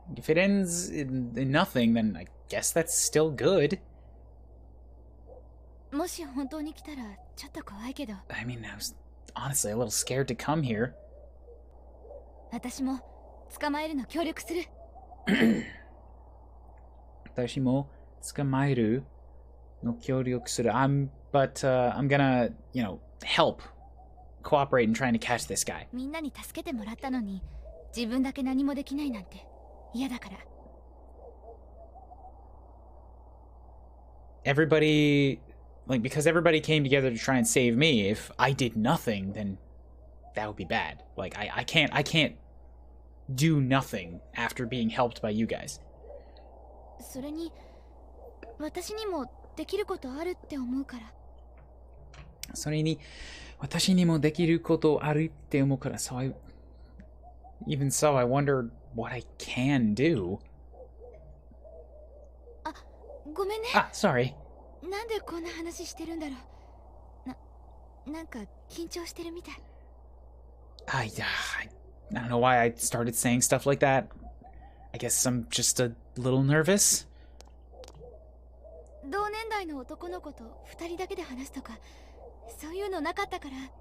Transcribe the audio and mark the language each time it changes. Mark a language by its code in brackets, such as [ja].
[en] If it ends in nothing, then I guess that's still good. [ja] もし本当に来たらちょっと怖いけど。 [en] I mean, I was honestly a little scared to come here. [ja] 私も捕まえるの協力する。私も捕まえるの協力する [en] I'm gonna, help, cooperate in trying to catch this guy. [ja] みんなに助けてもらったのに自分だけ何もできないなんて嫌だから。 [en] Everybody, because everybody came together to try and save me, if I did nothing, then that would be bad. I can't do nothing after being helped by you guys. [ja] それに私にもできることあるって思うから。それに私にもできることあるって思うから [en] So even so, I wonder what I can do. [ja] あ、ごめんね。 [en] Sorry. [ja] なんでこんな話してるんだろう。なんか緊張してるみたい。 [en] I don't know why I started saying stuff like that. I guess I'm just a little nervous. [ja] 同年代の男の子と2人だけで話すとかそういうのなかったから。